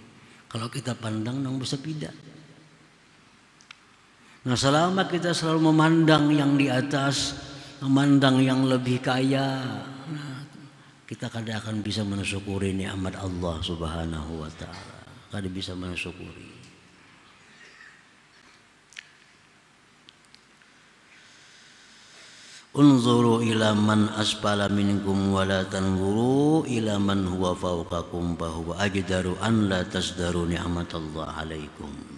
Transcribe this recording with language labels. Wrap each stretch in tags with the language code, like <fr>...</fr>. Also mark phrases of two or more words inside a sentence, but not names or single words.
<bjn>Kalau kita pandang nang bersepeda. Nah, selama kita selalu memandang yang di atas, memandang yang lebih kaya, nah, kita kada akan bisa mensyukuri nikmat Allah</bjn> <ar>سبحانه وتعالى.</ar> <bjn>Kada bisa mensyukuri.</bjn> <ar>انظروا إلى من أسفل منكم ولا تنظروا إلى من هو فوقكم فهو أجدر أن لا تزدروا نعمة الله عليكم.</ar>